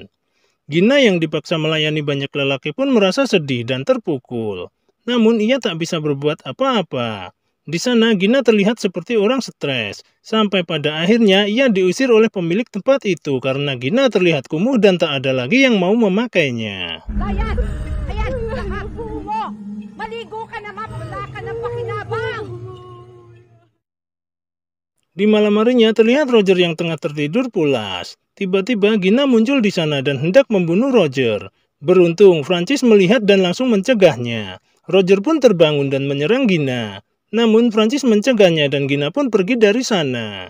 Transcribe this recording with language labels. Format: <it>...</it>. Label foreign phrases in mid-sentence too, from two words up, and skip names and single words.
<id>Gina yang dipaksa melayani banyak lelaki pun merasa sedih dan terpukul. Namun ia tak bisa berbuat apa-apa. Di sana Gina terlihat seperti orang stres. Sampai pada akhirnya ia diusir oleh pemilik tempat itu karena Gina terlihat kumuh dan tak ada lagi yang mau memakainya.</id> <tl>Ayan! Ayan! Nakapo mo! Maligo ka naman! Wala ka ng pakinabang!</tl> <id>Di malam harinya terlihat Roger yang tengah tertidur pulas. Tiba-tiba Gina muncul di sana dan hendak membunuh Roger. Beruntung Francis melihat dan langsung mencegahnya. Roger pun terbangun dan menyerang Gina. Namun Francis mencegahnya dan Gina pun pergi dari sana.</id>